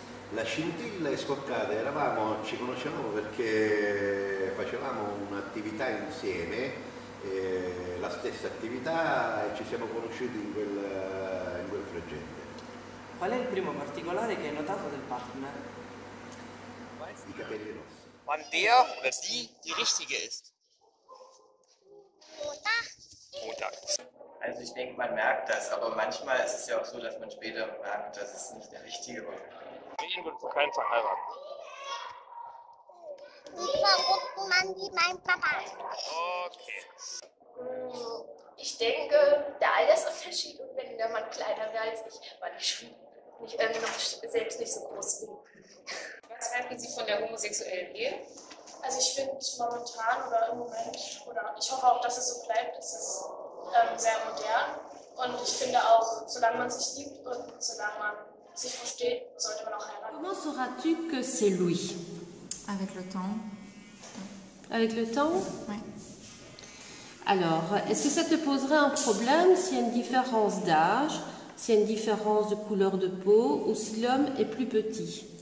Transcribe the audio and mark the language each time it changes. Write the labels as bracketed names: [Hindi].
[Italian] La scintilla è scoccata, ci conoscevamo perché facevamo un'attività insieme, la stessa attività, e ci siamo conosciuti in quel frangente. Qual è il primo particolare che hai notato del partner? I capelli rossi. [German] Wann der oder die richtige ist? Montag. Also ich denke, man merkt das, aber manchmal ist es ja auch so, dass man später merkt, dass es nicht der Richtige war. Wen würdest du keinen Fall heiraten? Die verrückten Mann wie mein Papa. Okay. Ich denke, der Altersunterschied und wenn der Mann kleiner wäre als ich, weil ich schon noch selbst nicht so groß bin. Was halten Sie von der homosexuellen Ehe? Also ich finde momentan oder im Moment, oder ich hoffe auch, dass es so bleibt, ist es sehr modern. Und ich finde auch, solange man sich liebt und solange man sich versteht, sollte man auch heiraten. [French] Comment sauras-tu que c'est lui? Avec le temps. Avec le temps? Oui. Alors, est-ce que ça te poserait un problème s'il y a une différence d'âge, s'il y a une différence de couleur de peau ou si l'homme est plus petit?